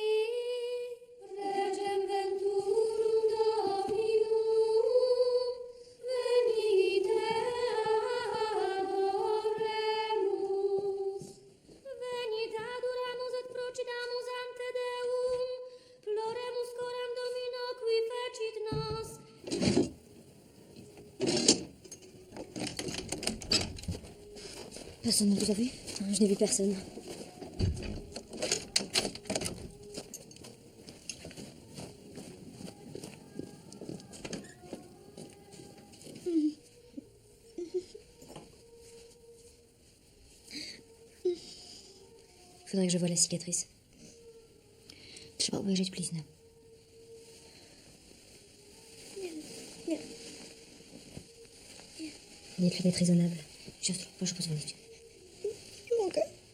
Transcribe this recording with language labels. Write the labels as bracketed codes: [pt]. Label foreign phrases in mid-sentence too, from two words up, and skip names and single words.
[la] Regem venturum Dominum, venite adoremus. Venite adoramus et procidamus ante Deum, ploremus corem Domino qui fecit nos. [fr] Personne ne vous a vu? Je n'ai vu personne. Faudrait que je voie la cicatrice. [pl] Trzeba obejrzeć bliznę. [fr] Dites-lui d'être raisonnable. [pl] Siostro, proszę pozwolić. Mogę.